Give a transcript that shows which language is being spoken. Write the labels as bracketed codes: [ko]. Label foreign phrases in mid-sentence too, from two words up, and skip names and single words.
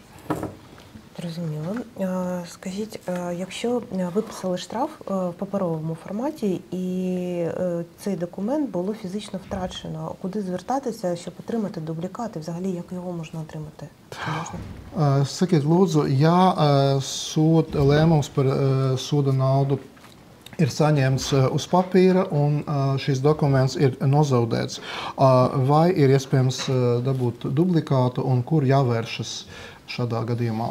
[uk] Зрозуміло. Скажіть, якщо виписали штраф в паперовому форматі і цей документ було фізично втрачено, куди звертатися, щоб отримати дублікат і взагалі як його можна отримати? Чи можна? [lv] Sakiet, lūdzu, ja lēmums par soda naudu ir saņemts uz papīra un šis dokuments ir nozaudēts, vai ir iespējams dabūt dublikātu un kur jāvēršas šādā gadījumā?